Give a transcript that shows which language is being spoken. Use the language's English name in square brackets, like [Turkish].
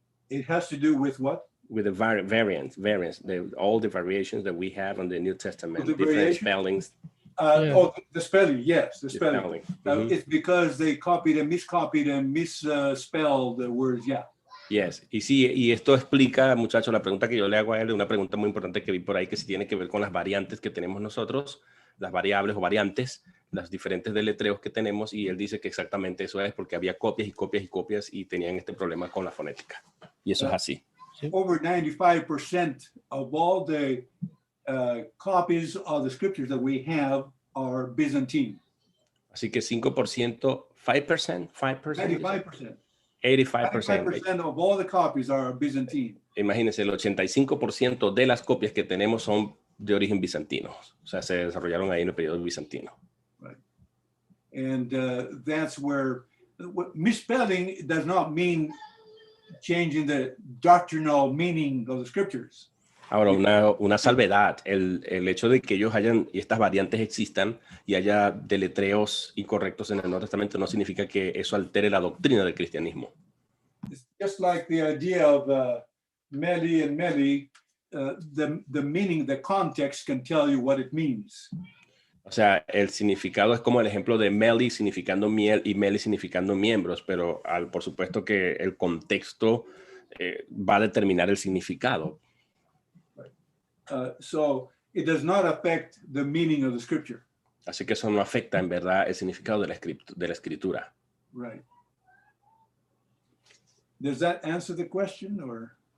[English] It has to do with what? With the variants, all the variations that we have on the New Testament, the different variation? spellings. Oh, the spelling, yes, the spelling. Mm-hmm. It's because they copied and misspelled the words, yeah. [Spanish] Yes, y sí, y esto explica, muchachos, la pregunta que yo le hago a él, una pregunta muy importante que vi por ahí que sí tiene que ver con las variantes que tenemos nosotros, las variables o variantes, las diferentes deletreos que tenemos, y él dice que exactamente eso es porque había copias y copias y copias y tenían este problema con la fonética. Y eso es así. [English] Over 95% of all the copies of the scriptures that we have are Byzantine. [Spanish] Así que 5%, 5%, 95%. [English] 85% of all the copies are Byzantine. [Spanish] Imagínense, el 85% de las copias que tenemos son de origen bizantino. O sea, se desarrollaron ahí en el periodo bizantino. [English] Right. And that's where misspelling does not mean changing the doctrinal meaning of the scriptures. [Spanish] Ahora, una salvedad, el hecho de que ellos hayan, y estas variantes existan, y haya deletreos incorrectos en el Nuevo Testamento, no significa que eso altere la doctrina del cristianismo. [English] It's just like the idea of meli and meli, the meaning, the context can tell you what it means. [Spanish] O sea, el significado es como el ejemplo de meli significando miel y meli significando miembros, pero por supuesto que el contexto va a determinar el significado. [English] So it does not affect the meaning of the scripture. [Spanish] Así que eso no afecta en verdad el significado de la escritura. [English] Right. Does that answer the question or?